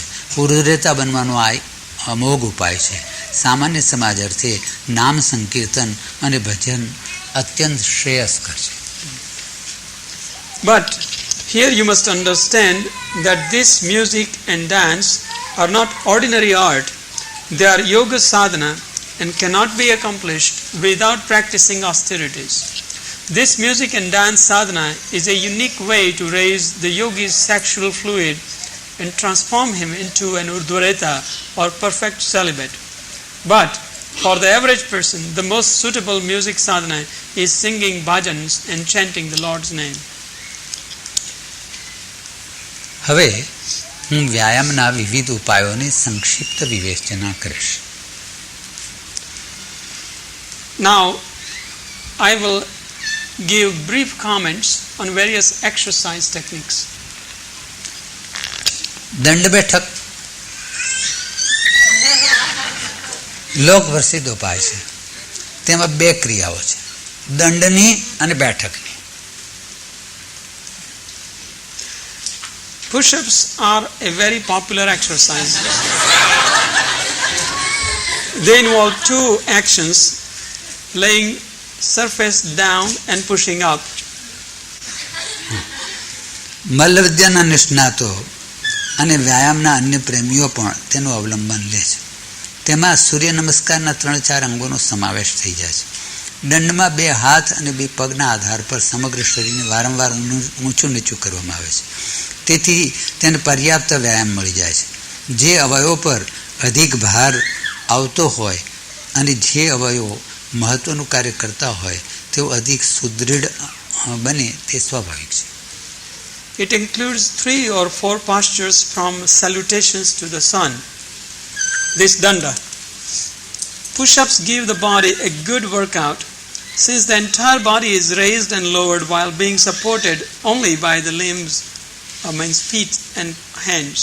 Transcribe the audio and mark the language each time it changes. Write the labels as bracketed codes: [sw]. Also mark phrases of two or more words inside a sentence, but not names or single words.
[gu] ઉર્ધ્વરેતા બનવાનો આ અમોઘ ઉપાય છે. સામાન્ય સમાજ અર્થે નામ સંકીર્તન અને ભજન અત્યંત શ્રેયસ્કર છે. [en] But here you must understand that this music and dance are not ordinary art. They are yoga sadhana and cannot be accomplished without practicing austerities. This music and dance sadhana is a unique way to raise the yogi's sexual fluid and transform him into an urdhvareta or perfect celibate. But for the average person, the most suitable music sadhana is singing bhajans and chanting the Lord's name. [gu] હવે હું વ્યાયામના વિવિધ ઉપાયોની સંક્ષિપ્ત વિવેચના કરીશ. [en] Now, I will give brief comments on various exercise techniques. [gu] દંડ બેઠક લોક પ્રસિદ્ધ ઉપાય છે. તેમાં બે ક્રિયાઓ છે, દંડની અને બેઠકની. [en] Push-ups are a very popular exercise. They involve two actions, laying surface down and pushing up. [gu] મલ્લવિદ્યાના નિષ્ણાતો અને વ્યાયામના અન્ય પ્રેમીઓ પણ તેનું અવલંબન લે છે. તેમાં સૂર્ય નમસ્કારના 3-4 અંગોનો સમાવેશ થઈ જાય છે. દંડમાં 2 હાથ અને 2 પગના આધાર પર સમગ્ર શરીરને વારંવાર ઊંચું નીચું કરવામાં આવે છે. તેથી તેને પર્યાપ્ત વ્યાયામ મળી જાય છે. જે અવયવો પર અધિક ભાર આવતો હોય અને જે અવયવો મહત્વનું કાર્ય કરતા હોય તેઓ અધિક સુદૃઢ બને તે સ્વાભાવિક છે. [en] It includes 3 or 4 postures from salutations to the sun. This danda. Push-ups give the body a good workout since the entire body is raised and lowered while being supported only by the limbs, means feet and hands.